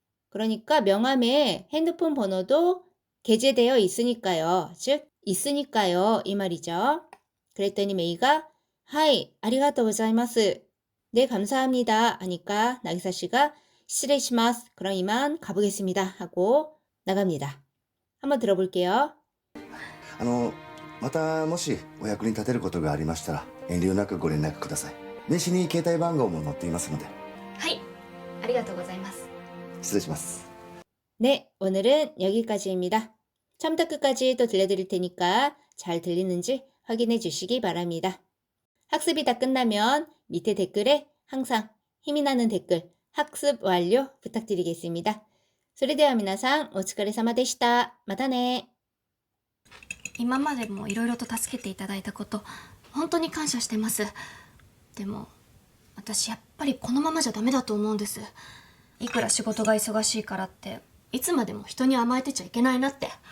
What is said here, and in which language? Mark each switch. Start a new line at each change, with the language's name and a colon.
Korean: 그러니까 명함에 핸드폰 번호도 게재되어 있으니까요. 즉, 있으니까요. 이 말이죠. 그랬더니 메이가 하이, 아리가또 고자이마스. 네, 감사합니다. 하니까 나기사 씨가 시레시마스. 그럼 이만 가보겠습니다. 하고 나갑니다. 한번 들어볼게요.
Japanese: またもしお役に立てることがありましたら遠慮なくご連絡ください。名刺に携帯番号も載っていますので。はい、ありがとうございます。失礼します。
Korean: 네, 오늘은 여기까지입니다. 처음부터 끝까지 또 들려드릴 테니까 잘 들리는지 확인해 주시기 바랍니다. 학습이 다 끝나면 밑에 댓글에 항상 힘이 나는 댓글 학습 완료 부탁드리겠습니다.
Japanese: それでは皆さんお疲れ様でした。またね。今までもいろいろと助けていただいたこと本当に感謝してます。でも私やっぱりこのままじゃダメだと思うんです。いくら仕事が忙しいからっていつまでも人に甘えてちゃいけないなって。